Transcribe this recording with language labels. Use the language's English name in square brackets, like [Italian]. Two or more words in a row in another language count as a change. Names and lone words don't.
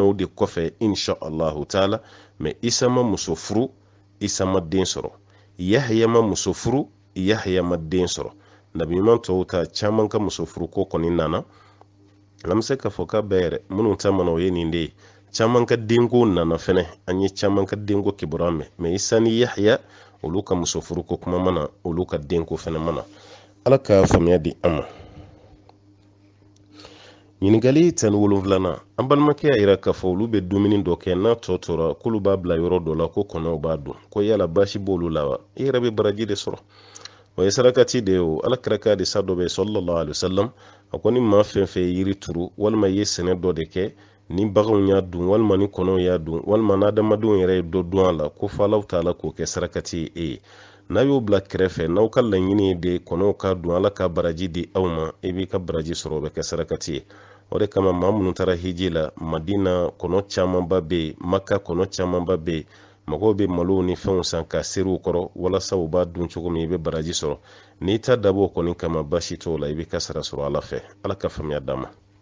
[Bambara] o de kɔfɛ [Arabic] إن شاء الله تعالى [Bambara] mais isa ma muso furu isa ma den sɔrɔ yahya ma muso furu yahya ma den sɔrɔ nabi ɲuman tɔw ta caman ka muso furu ko kɔni nana an bɛ se k'a fɔ k'a bɛɛ yɛrɛ minnu ta mana o ye nin de ye caman ka denko nana fɛnɛ an ye caman ka denko kibaruya mɛn mais isa ni yahya olu ka muso furu ko kuma mana olu ka denko fɛnɛ mana ala ka faamuya di an ma ɲininkali 17nan an balimakɛ y'a yira k'a fɔ olu bɛ dumuni dɔ kɛ n'a tɔ tora k'olu b'a bila yɔrɔ dɔ la ko kɔnɔw b'a dun ko yala basi b'olu la wa i yɛrɛ bɛ baraji de sɔrɔ o ye sarakati de ye o alakira ka hadisa dɔ bɛ yen [Arabic] صلى الله عليه وسلم [Bambara] a ko ni maa fɛn fɛn ye yiri turu walima i ye sɛnɛ dɔ de kɛ ni baganw y'a dun walima ni kɔnɔw y'a dun walima n'adamadenw yɛrɛ ye dɔ dun a la ko fɔ [Arabic] الله تعالى [Bambara] k'o kɛ sarakati ye e ye n'a y'o bila kɛrɛfɛ n'aw ka laɲini ye de kɔnɔw ka dun ala ka baraji di aw ma i b'i ka baraji sɔrɔ o bɛ kɛ sarakati ye o de kama maa minnu taara hiji la madina kɔnɔ camanba bɛ yen maka kɔnɔ camanba bɛ yen mɔgɔw bɛ malo ni fɛnw san ka seri u kɔrɔ walasa u b'a dun cogo min i bɛ baraji sɔrɔ n'i ta dabɔ kɔni kama basi t'o la i bɛ ka sara sɔrɔ ala fɛ ala ka faamuya d'a ma